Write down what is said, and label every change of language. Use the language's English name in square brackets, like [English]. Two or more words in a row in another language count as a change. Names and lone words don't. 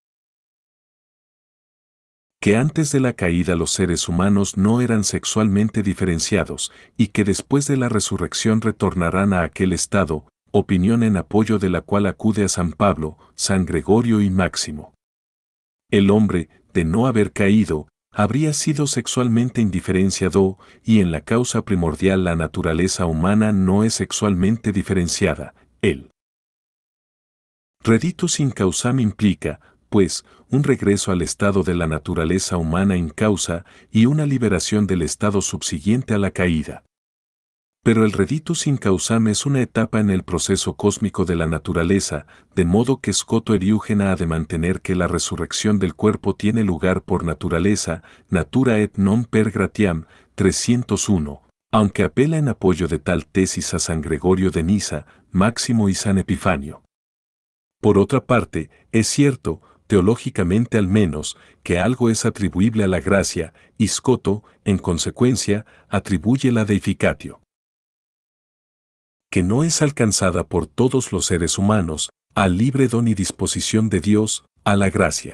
[Spanish] Que antes de la caída los seres humanos no eran sexualmente diferenciados, y que después de la resurrección retornarán a aquel estado, opinión en apoyo de la cual acude a San Pablo, San Gregorio y Máximo. El hombre, de no haber caído, habría sido sexualmente indiferenciado, y en la causa primordial la naturaleza humana no es sexualmente diferenciada. El [Latin] Reditus in causam [Spanish] implica, pues, un regreso al estado de la naturaleza humana incausa y una liberación del estado subsiguiente a la caída. Pero el [Latin] reditus in causam [Spanish] es una etapa en el proceso cósmico de la naturaleza, de modo que Scoto Eriugena ha de mantener que la resurrección del cuerpo tiene lugar por naturaleza, [Latin] natura et non per gratiam, 301, [Spanish] aunque apela en apoyo de tal tesis a San Gregorio de Nisa, Máximo y San Epifanio. Por otra parte, es cierto, teológicamente al menos, que algo es atribuible a la gracia, y Scoto, en consecuencia, atribuye la deificatio, que no es alcanzada por todos los seres humanos, al libre don y disposición de Dios, a la gracia.